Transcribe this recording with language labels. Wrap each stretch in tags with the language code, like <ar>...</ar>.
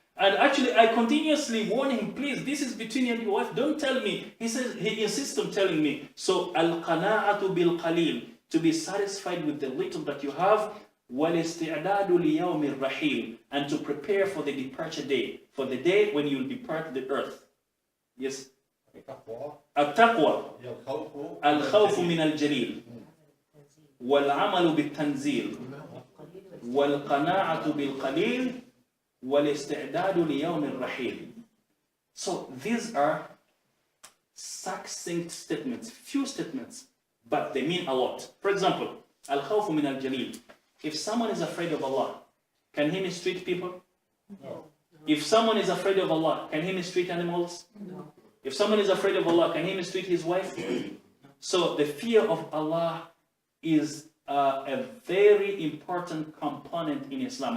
<en>And actually, I continuously warn him, please, this is between you and your wife, don't tell me. He insists on telling me. So,</en> <ar>al-qana'atu bil-qalil,</ar> <en>to be satisfied with the little that you have.</en> <ar>وَالْإِسْتِعْدَادُ لِيَوْمِ الرَّحِيلِ,</ar> <en>and to prepare for the departure day, for the day when you will depart the earth. Yes.</en> <ar>التقوى الخوف من الجليل والعمل بالتنزيل والقناعة بالقليل والاستعداد ليوم الرحيل.</ar> <en>So these are succinct statements, few statements, but they mean a lot. For example,</en> <ar>الخوف من الجليل.</ar> <en>If someone is afraid of Allah, can he mistreat people? No. If someone is afraid of Allah, can he mistreat animals? No. If someone is afraid of Allah, can he mistreat his wife? So the fear of Allah is a very important component in Islam.</en>